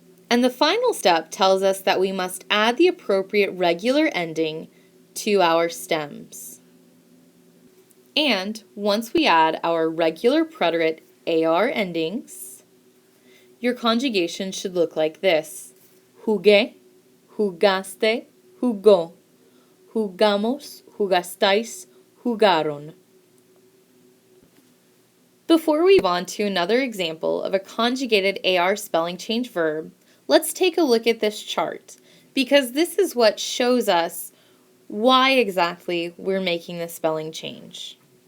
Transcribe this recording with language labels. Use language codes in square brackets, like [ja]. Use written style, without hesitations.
[en] And the final step tells us that we must add the appropriate regular ending to our stems. And once we add our regular preterite AR endings, your conjugation should look like this. [es] Jugué, jugaste, jugó, jugamos, jugastais, jugaron. [en] Before we move on to another example of a conjugated AR spelling change verb, let's take a look at this chart, because this is what shows us why exactly we're making the spelling change.